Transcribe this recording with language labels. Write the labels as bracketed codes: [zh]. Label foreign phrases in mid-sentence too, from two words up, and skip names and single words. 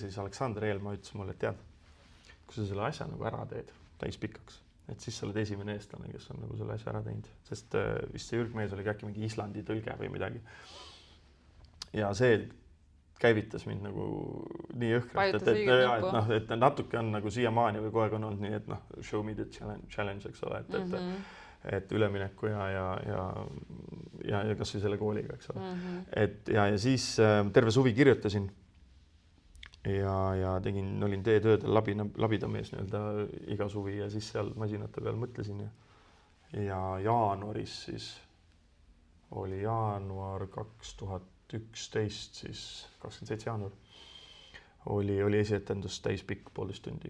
[et] Ja siis Aleksander Eelmaa ütles mulle, et tead, kui sa selle asja nagu ära teed täis pikaks, et siis sa oled esimene eestlane, kes on nagu selle asja ära teinud. Sest vist see Jürg Mees oli äkki mingi Islandi tõlge või midagi. Ja see käivitas mind nagu nii jõhkralt, et natuke on nagu siiamaani või kogu aeg on olnud nii, et [en] show me the challenge, [et] eks ole, et ülemineku ja kas või selle kooliga, eks ole. Ja siis terve suvi kirjutasin ja olin teetöödel labidamees nii-öelda iga suvi ja siis seal masinate peal mõtlesin ja jaanuaris siis oli jaanuar 2011, siis 27 jaanuar oli esietendus täispikk 1,5 tundi.